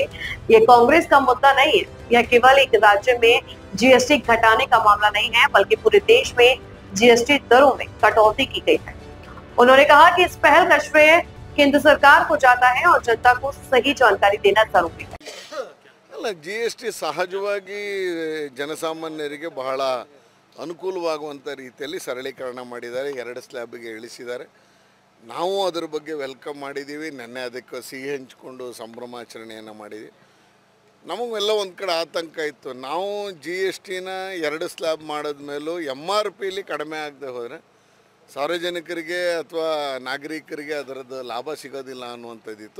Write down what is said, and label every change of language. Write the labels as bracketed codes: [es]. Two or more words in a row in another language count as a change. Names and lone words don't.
[hi] ये कांग्रेस का मुद्दा नहीं है। यह केवल एक राज्य में जीएसटी घटाने का मामला नहीं है, बल्कि पूरे देश में जीएसटी दरों में कटौती की गई है। उन्होंने कहा कि इस पहल का श्रेय केंद्र सरकार को जाता है और जनता को सही जानकारी देना जरूरी है। [kn] जीएसटी सहजವಾಗಿ ಜನಸಾಮಾನ್ಯರಿಗೆ ಬಹಳ ಅನುಕೂಲವಾಗುವಂತ ರೀತಿಯಲ್ಲಿ ಸರಳೀಕರಣ ಮಾಡಿದ್ದಾರೆ, 2 ಸ್ಲ್ಯಾಬ್ಗೆ ಇಳಿಸಿದ್ದಾರೆ. ನಾವು ಅದರ ಬಗ್ಗೆ ವೆಲ್ಕಮ್ ಮಾಡಿದ್ದೀವಿ. ನೆನ್ನೆ ಅದಕ್ಕೆ ಸಿಹಿ ಹಂಚಿಕೊಂಡು ಸಂಭ್ರಮಾಚರಣೆಯನ್ನು ಮಾಡಿದ್ವಿ. ನಮಗೆಲ್ಲ ಒಂದು ಕಡೆ ಆತಂಕ ಇತ್ತು, ನಾವು GSTನ 2 ಸ್ಲ್ಯಾಬ್ ಮಾಡಿದ ಮೇಲೂ MRPಲಿ ಕಡಿಮೆ ಆಗದೆ ಹೋದರೆ ಸಾರ್ವಜನಿಕರಿಗೆ ಅಥವಾ ನಾಗರಿಕರಿಗೆ ಅದರದ್ದು ಲಾಭ ಸಿಗೋದಿಲ್ಲ ಅನ್ನುವಂಥದ್ದಿತ್ತು.